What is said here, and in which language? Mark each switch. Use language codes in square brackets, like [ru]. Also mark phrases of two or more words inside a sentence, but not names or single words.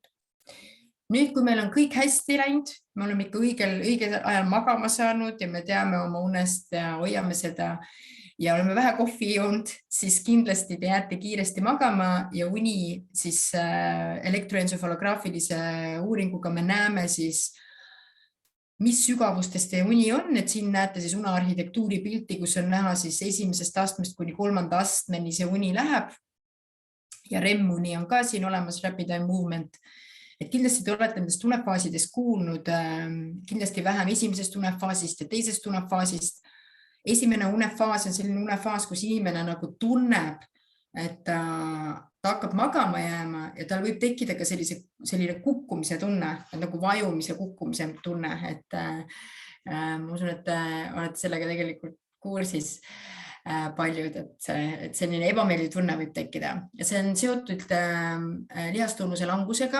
[et] Nüüd, kui meil on kõik hästi läinud, me oleme ikka õigel ajal magama saanud ja me teame oma unest ja hoiame seda ja oleme vähe kohvi joonud, siis kindlasti te jääte kiiresti magama ja uni siis elektroensofalograafilise uuringuga me näeme siis, mis sügavustes teie uni on, et siin näete siis unearhitektuuri pilti, kus on näha siis 1. astmest kuni 3. astmeni see uni läheb ja REM-uni on ka siin olemas, [en] rapid eye movement. [et] Et kindlasti te olete nendest unefaasidest kuulnud, kindlasti vähem 1. unefaasist ja 2. unefaasist. Esimene unefaas on selline unefaas, kus inimene nagu tunneb, et ta hakkab magama jääma ja tal võib tekkida ka selline kukkumise tunne, nagu vajumise kukkumise tunne, et ma usun, et olete sellega tegelikult kursis paljud, et selline ebameeldiv tunne võib tekkida ja see on seotud lihastunnuse langusega.